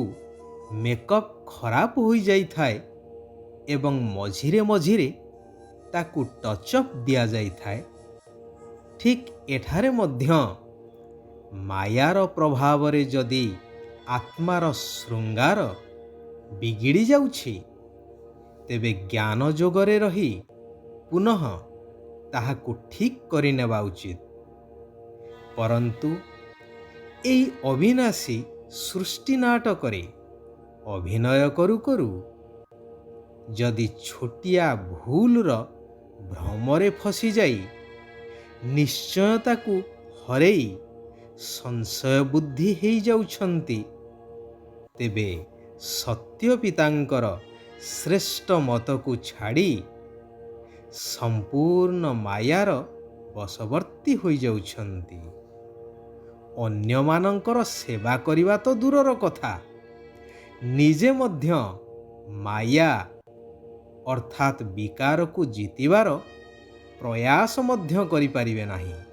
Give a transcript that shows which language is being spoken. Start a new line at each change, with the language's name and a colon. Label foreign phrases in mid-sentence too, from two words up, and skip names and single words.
Odia: ମେକଅପ ଖରାପ ହୋଇ ଯାଇ ଥାଏ ଏବଂ ମଝିରେ ମଝିରେ ତାକୁ ଟଚଅପ ଦିଆ ଯାଇ ଥାଏ, ଠିକ ଏଠାରେ ମଧ୍ୟ ମାୟାର ପ୍ରଭାବ ରେ ଯଦି ଆତ୍ମାର ଶୃଙ୍ଗାର ବିଗିଡ଼ି ଯାଉଛି ତେବେ ଜ୍ଞାନ ଯୋଗରେ ରହି ପୁନଃ ତାହାକୁ ଠିକ କରି ନେବା ଉଚିତ। ପରନ୍ତୁ ଏଇ ଅବିନାଶୀ ସୃଷ୍ଟି ନାଟକରେ ଅଭିନୟ କରୁ କରୁ ଯଦି ଛୋଟିଆ ଭୁଲର ଭ୍ରମରେ ଫସି ଯାଇ ନିଶ୍ଚୟତାକୁ ହରେଇ ସଂଶୟ ବୁଦ୍ଧି ହେଇ ଯାଉଛନ୍ତି, ତେବେ ସତ୍ୟ ପିତାଙ୍କର ଶ୍ରେଷ୍ଠ ମତ କୁ ଛାଡ଼ି ସମ୍ପୂର୍ଣ୍ଣ ମାୟାର ବଶବର୍ତ୍ତୀ ହୋଇ ଯାଉଛନ୍ତି। ଅନ୍ୟ ମାନଙ୍କର ସେବା କରିବା ତ ଦୂରର କଥା, ନିଜେ ମଧ୍ୟ ମାୟା ଅର୍ଥାତ ବିକାର କୁ ଜିତିବାର ପ୍ରୟାସ ମଧ୍ୟ କରି ପାରିବେ ନାହିଁ।